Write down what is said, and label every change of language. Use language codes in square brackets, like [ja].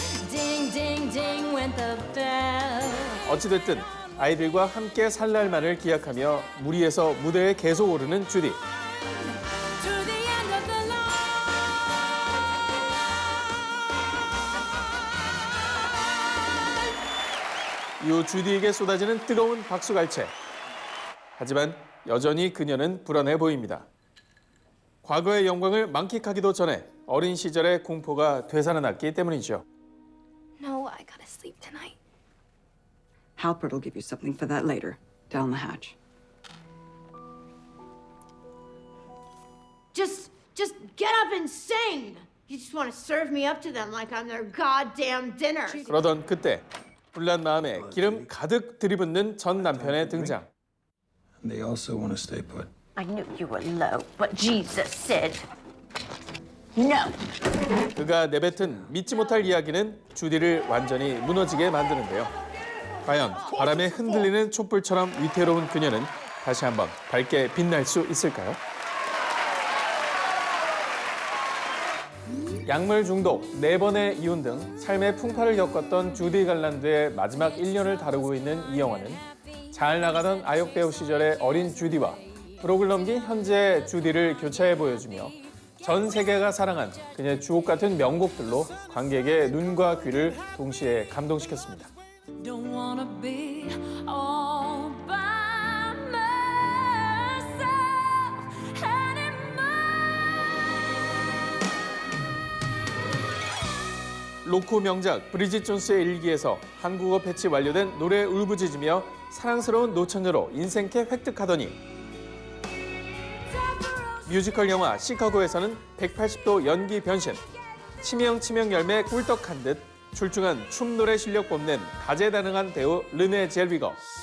[en] Ding, ding, ding went the bell. [ko] 어찌됐든 아이들과 함께 살 날만을 기약하며 무리해서 무대에 계속 오르는 주디. [en] To the end of the line. [ko] 이후 주디에게 쏟아지는 뜨거운 박수갈채. 하지만 여전히 그녀는 불안해 보입니다. 과거의 영광을 만끽하기도 전에 어린 시절의 공포가 되살아났기 때문이죠. [en] No, I gotta sleep tonight. Halpert will give you something for that later. Down the hatch. Just get up and sing. You just want to serve me up to them like I'm their goddamn dinner. [ko] 그러던 그때 불난 마음에 기름 가득 들이붓는 전 남편의 등장. [en] They also want to stay put. I knew you were low, but Jesus said no. [ko] 그가 내뱉은 믿지 못할 이야기는 주디를 완전히 무너지게 만드는데요. 과연 바람에 흔들리는 촛불처럼 위태로운 그녀는 다시 한번 밝게 빛날 수 있을까요? 약물 중독, 4번의 이혼 등 삶의 풍파를 겪었던 주디 갈란드의 마지막 1년을 다루고 있는 이 영화는 잘 나가던 아역 배우 시절의 어린 주디와 브록을 넘긴 현재 주디를 교차해 보여주며 전 세계가 사랑한 그녀의 주옥 같은 명곡들로 관객의 눈과 귀를 동시에 감동시켰습니다. [en] Don't wanna be all by myself anymore. [ko] 로코 명작 브리짓 존스의 일기에서 한국어 패치 완료된 노래 울부짖으며 사랑스러운 노처녀로 인생캐 획득하더니 뮤지컬 영화 시카고에서는 180도 연기 변신, 치명 열매 꿀떡한 듯 출중한 춤 노래 실력 뽐낸 다재다능한 배우 르네 젤위거.